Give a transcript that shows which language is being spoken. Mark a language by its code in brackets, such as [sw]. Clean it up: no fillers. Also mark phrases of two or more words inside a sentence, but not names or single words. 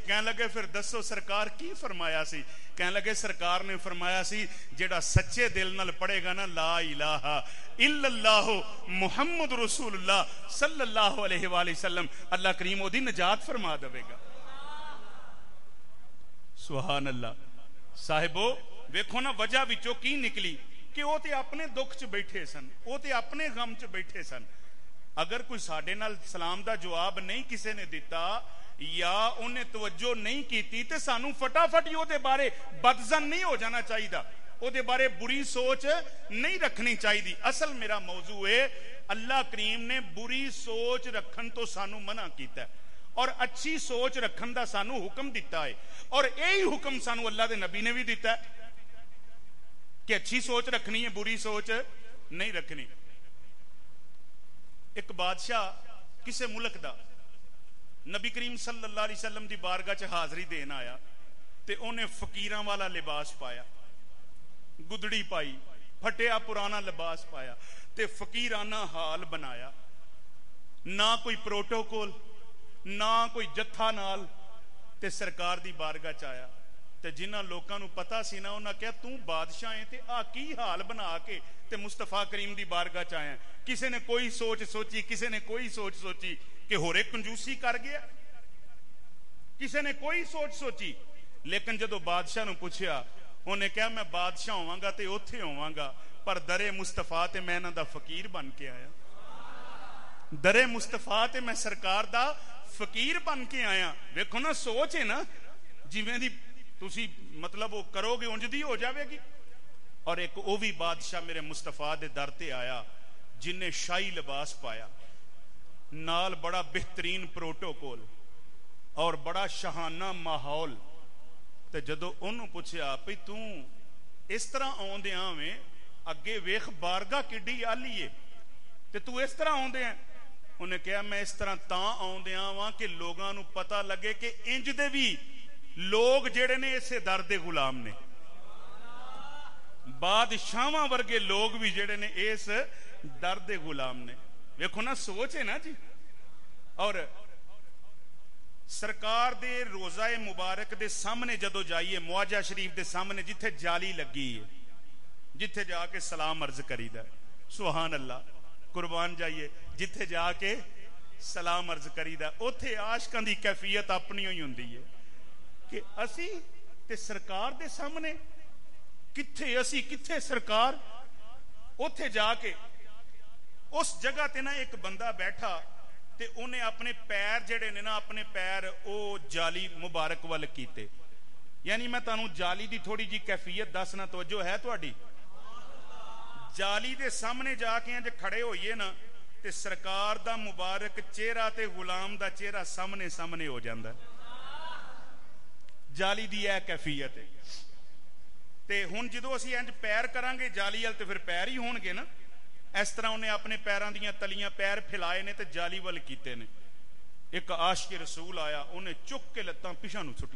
[pa] کہنے لگے پھر دسو سرکار کی فرمایا سی؟ کہنے لگے سرکار نے فرمایا سی جیڑا سچے دل نال پڑھے گا نا [ar] لا الہ الا اللہ محمد رسول اللہ صلی اللہ علیہ وآلہ وسلم [pa] اللہ کریم او دی نجات فرما دے گا۔ [ar] سبحان اللہ۔ [pa] صاحبو ویکھو نا وجہ وچوں کی نکلی کہ وہ تے اپنے دکھ چ بیٹھے سن، وہ تے اپنے غم چ بیٹھے سن۔ اگر کوئی ساڈے نال سلام دا جواب نہیں کسے نے دیتا یا انہیں توجہ نہیں کیتی تے سانو فٹافٹ او دے بارے بدزن نہیں ہو جانا چاہیے، او دے بارے بری سوچ نہیں رکھنی چاہیے۔ اصل میرا موضوع ہے اللہ کریم نے بری سوچ رکھن تو سانو منع کیتا ہے اور اچھی سوچ رکھن دا سانو حکم دیتا ہے، اور یہی حکم سانو اللہ دے نبی نے بھی دیتا ہے کہ اچھی سوچ رکھنی ہے بری سوچ نہیں رکھنی۔ ایک بادشاہ کسے ملک دا نبی کریم [ar] صلی اللہ علیہ وسلم [pa] دی بارگاہ چ حاضری دین آیا تے انہیں فقیراں والا لباس پایا، گدڑی پائی، پھٹیا پرانا لباس پایا تے فقیرانہ حال بنایا، نہ کوئی پروٹوکول نہ کوئی جتھا نال، تے سرکار دی بارگاہ چ آیا تے جنہاں لوکاں نو پتہ سی نا انہاں کہا تو بادشاہ ہے تے آ کی حال بنا کے تے مصطفیٰ کریم دی بارگاہ چ آیا۔ کسے نے کوئی سوچ سوچی، کسے نے کوئی سوچ سوچی کہ ہورے کنجوسی کر گیا، کسے نے کوئی سوچ سوچی، لیکن جدو بادشاہ نو پوچھیا انہیں کہا میں بادشاہ ہوواں گا تے اوتھے ہوواں گا پر درے مصطفیٰ تے میں انہاں دا فقیر بن کے آیا، درے مصطفیٰ تے میں سرکار دا فقیر بن کے آیا۔ ویکھو نا سوچ ہے نا جویں دی تسی مطلب وہ کرو گے انج دی ہو جاوے گی۔ اور ایک او بھی بادشاہ میرے مصطفیٰ دے در تے آیا جن نے شاہی لباس پایا، نال بڑا بہترین پروٹوکول اور بڑا شہانہ ماحول، تے جدو انہوں پوچھیا پئی تو اس طرح آوندے آویں اگے ویکھ بارگاہ کڈی آلی ہے تے تو اس طرح آوندے ہیں؟ انہیں کہا میں اس طرح تاں آوندے آواں کہ لوگاں نو پتہ لگے کہ انج دے بھی لوگ جڑے نے اسے در دے غلام نے، بادشاہاں ورگے لوگ بھی جڑے نے اس در دے غلام نے۔ ویکھو نا سوچ ہے نا جی۔ اور سرکار دے روزہ مبارک دے سامنے جدو جائیے معاجہ شریف دے سامنے جتھے جالی لگی ہے جتھے جا کے سلام عرض کریدا ہے، [ar] سبحان اللہ [pa] قربان جائیے جتھے جا کے سلام عرض کریدا اوتھے عاشقاں دی کیفیت اپنی ہوئی ہوندی ہے کہ اسی تے سرکار دے سامنے کتھے اسی کتھے سرکار، اوتھے جا کے اس جگہ تے نا ایک بندہ بیٹھا تے انہیں اپنے پیر جڑے نے نا اپنے پیر او جالی مبارک وال کیتے، یعنی میں تانوں جالی دی تھوڑی جی کیفیت دسنا، توجہ ہے تہاڈی؟ جالی دے سامنے جا کے جے کھڑے ہوئیے نا تے سرکار دا مبارک چہرہ تے غلام دا چہرہ سامنے سامنے ہو جاندا ہے، ਜਾਲੀ ਦੀ ਇਹ ਕੈਫੀਅਤ ਹੈ। ਤੇ ਹੁਣ ਜਦੋਂ ਅਸੀਂ ਇੰਜ ਪੈਰ ਕਰਾਂਗੇ ਜਾਲੀ ਵੱਲ ਤੇ ਫਿਰ ਪੈਰ ਹੀ ਹੋਣਗੇ ਨਾ। ਇਸ ਤਰ੍ਹਾਂ ਉਹਨੇ ਆਪਣੇ ਪੈਰਾਂ ਦੀਆਂ ਤਲੀਆਂ ਪੈਰ ਫੈਲਾਏ ਨੇ ਤੇ ਜਾਲੀ ਵੱਲ ਕੀਤੇ ਨੇ। ਇੱਕ ਆਸ਼ਕ ਰਸੂਲ ਆਇਆ, ਉਹਨੇ ਚੁੱਕ ਕੇ ਲੱਤਾਂ ਪਿਛਾਂ ਨੂੰ ਸੁੱਟੀਆਂ।